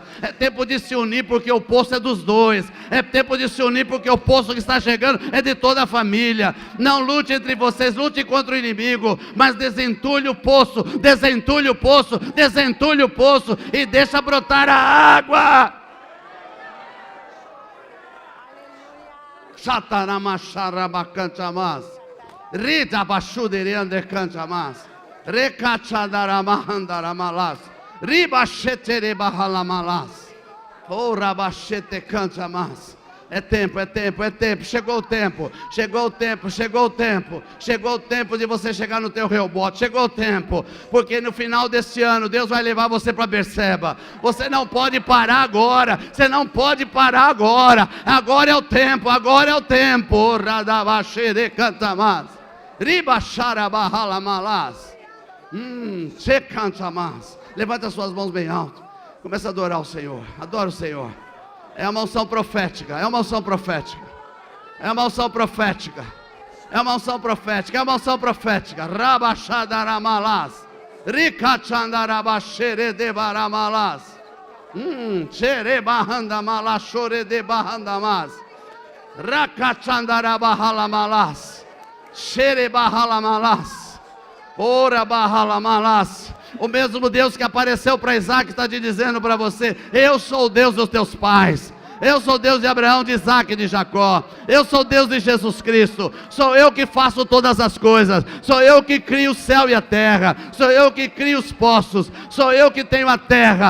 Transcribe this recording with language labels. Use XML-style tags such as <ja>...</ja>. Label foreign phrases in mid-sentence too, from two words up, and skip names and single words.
<pt>É tempo de se unir, porque o poço é dos dois. É tempo de se unir, porque o poço que está chegando é de toda a família. Não lute entre vocês, lute contra o inimigo, mas desentulhe o poço, desentulhe o poço, desentulhe o poço, e deixa brotar a água. Chataramacharabacantamas, Rita Bashuderende Cantamas, Recachadaramandaramalas, Ribachetere Bahalamalas, O Rabachete Cantamas, É tempo, é tempo, é tempo. Chegou o tempo, chegou o tempo, chegou o tempo. Chegou o tempo de você chegar no teu Reobote. Chegou o tempo, porque no final deste ano Deus vai levar você para Berseba. Você não pode parar agora. Você não pode parar agora. Agora é o tempo, agora é o tempo. Radabashere cantamas. Ribacharabahalamalás. Você canta mais. Levanta suas mãos bem alto. Começa a adorar o Senhor. Adora o Senhor. É uma unção profética. É uma unção profética. É uma unção profética. É uma unção profética. É uma unção profética. Rabachadaramalás. Ricachandarabasheredebaramalás. Xerebahandamalás. Choredebahandamás. Rakachandarabahalamalás. Xerebahalamalás. Ora bahalamalás. O mesmo Deus que apareceu para Isaac está te dizendo para você: eu sou o Deus dos teus pais. Eu sou o Deus de Abraão, de Isaac e de Jacó. Eu sou o Deus de Jesus Cristo. Sou eu que faço todas as coisas. Sou eu que crio o céu e a terra. Sou eu que crio os poços. Sou eu que tenho a terra.</pt>